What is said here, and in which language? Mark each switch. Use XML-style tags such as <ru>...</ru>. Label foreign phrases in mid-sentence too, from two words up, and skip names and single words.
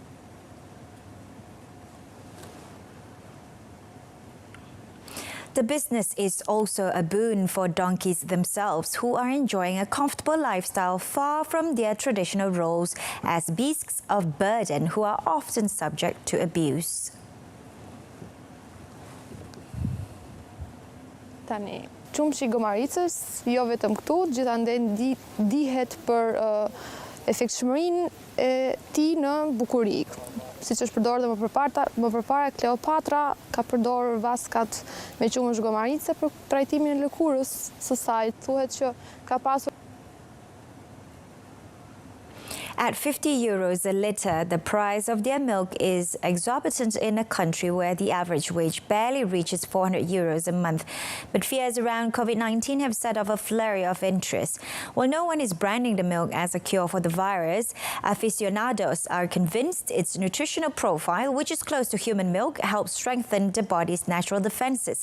<en>The business is also a boon for donkeys themselves, who are enjoying a comfortable lifestyle far from their traditional roles as beasts of burden who are often subject to abuse.</en> <sq>Tani, qumshi i gomaricës, jo vetëm këtu, gjithandaj dihet për efektshmërinë e tij në bukuri. Siç është përdorur dhe më përpara Kleopatra ka përdorur vaskat me qumësh gomarice për trajtimin e lëkurës së saj. Thuhet që ka pasur.</sq> <en>At €50 a litre, the price of their milk is exorbitant in a country where the average wage barely reaches €400 a month. But fears around COVID-19 have set off a flurry of interest. While no one is branding the milk as a cure for the virus, aficionados are convinced its nutritional profile, which is close to human milk, helps strengthen the body's natural defenses.</en>